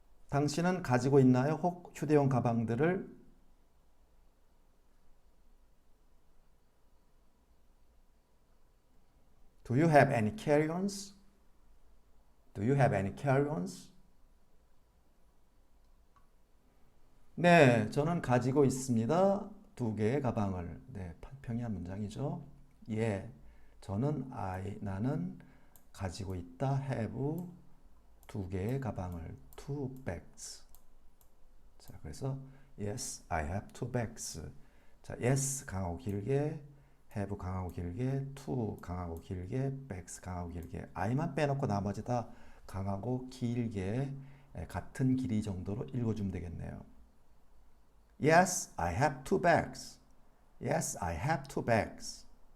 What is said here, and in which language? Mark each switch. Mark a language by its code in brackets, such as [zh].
[ko] 당신은 가지고 있나요? 혹 휴대용 가방들을? [en] Do you have any carry-ons? Do you have any carry-ons? [ko] 네, 저는 가지고 있습니다. 두 개의 가방을. 네, 평이한 문장이죠. 예, 나는 가지고 있다. have 두 개의 가방을. [en] two bags. [ko] 자, 그래서 [en] yes, I have two bags. [ko] 자, yes 강하고 길게, have 강하고 길게, to 강하고 길게, bags 강하고 길게. I만 빼놓고 나머지 다 강하고 길게 같은 길이 정도로 읽어주면 되겠네요. [en] Yes, I have two bags. Yes, I have two bags.